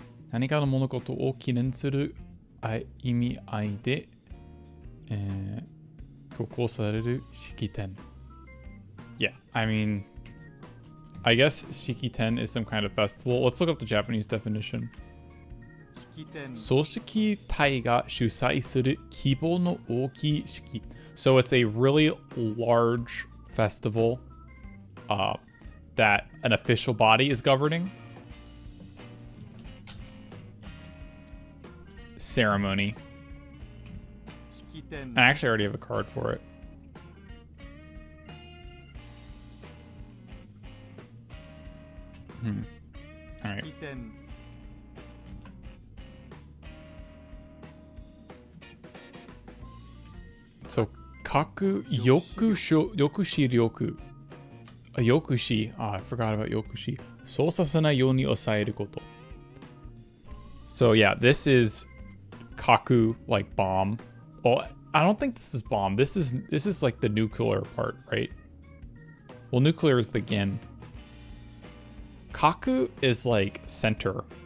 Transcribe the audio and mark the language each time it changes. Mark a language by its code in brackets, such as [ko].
[ja] 何かの物事を記念する意味合いで、挙行される式典。 [en] Yeah, I mean, I guess shikiten is some kind of festival. Let's look up the Japanese definition. [ja] 式典組織体が主催する規模の大きい式。 [en] So it's a really large festival that an official body is governing. Ceremony. [ja] 式典 [en] I actually already have a card for it. All right. [ja] 式典 So, 各抑止力。抑止。 [en] I forgot about 抑止。 [ja] そうさせないように抑えること。 [en] So yeah, this is kaku, like bomb. Well, I don't think this is bomb. This is like the nuclear part, right? Well, nuclear is the gin. Kaku is like center.